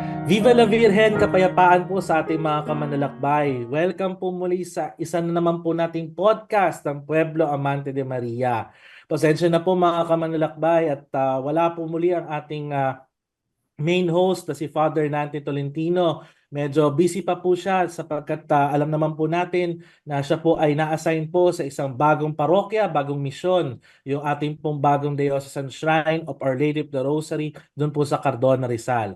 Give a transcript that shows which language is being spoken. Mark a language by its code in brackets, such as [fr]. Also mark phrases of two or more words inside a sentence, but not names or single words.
[es] Viva la Virgen, [tl] kapayapaan po sa ating mga kamanlalakbay. Welcome po muli sa isa na naman po nating podcast ng Pueblo Amante de Maria. Pasensya na po mga kamanlalakbay at wala po muli ang ating [en] main host [tl] na si Father Nante Tolentino. Medyo busy pa po siya sapagkat alam naman po natin na siya po ay na-assign po sa isang bagong parokya, bagong misyon, yung ating pong bagong Diocesan Shrine of Our Lady of the Rosary doon po sa Cardona, Rizal.